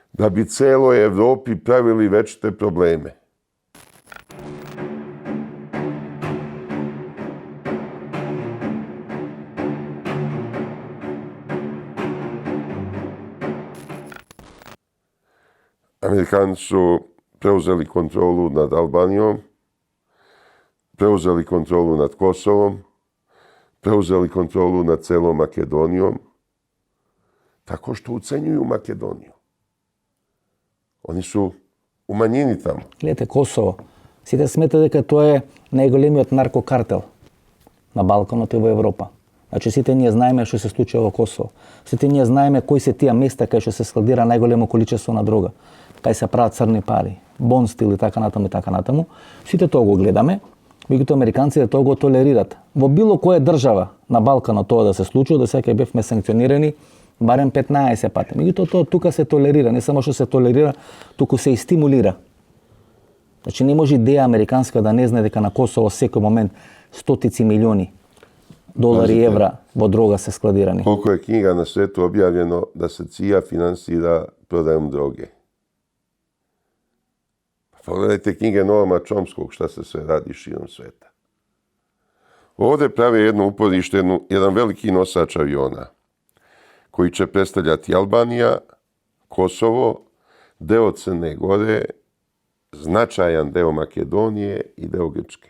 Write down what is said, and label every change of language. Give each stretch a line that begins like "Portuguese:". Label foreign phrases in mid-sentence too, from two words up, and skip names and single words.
Serbian: da bi celoj Evropi pravili večite probleme. Amerikanci su preuzeli kontrolu nad Albanijom, preuzeli kontrolu nad Kosovom, preuzeli kontrolu nad celom Makedonijom, tako što ucenjuju Makedoniju. Oni su u manjini tamo.
Macedonian: Гледате, Косово. Сите смета дека тоа е најголемиот наркокартел на Балканот и во Европа. Значи сите ние знаеме што се случува во Косово. Сите ние знаеме кои се тие места кај што се складира најголемо количество на дрога, кај се прават црни пари, бон стил и така натаму и така натаму. Сите тоа го гледаме, меѓутоа американците тоа го толерират. Во било која држава на Балканот тоа да се случува, до сега бевме санкционирани барем 15 пати. Меѓутоа тоа тука се толерира, не само што се толерира, туку се и стимулира. Значи не може идеја американска да не знае дека на Косово секој момент стотици милиони долари и евра во дрога се складирани.
Serbian: Koliko je knjiga na svetu objavljeno da se CIA finansira prodajom droge. Pogledajte knjige Noama Chomskog, šta se sve radi širom sveta. Ovde prave jedno uporište, jedan veliki nosač aviona, koji će predstavljati Albanija, Kosovo, deo Crne Gore, značajan deo Makedonije i deo Grčke.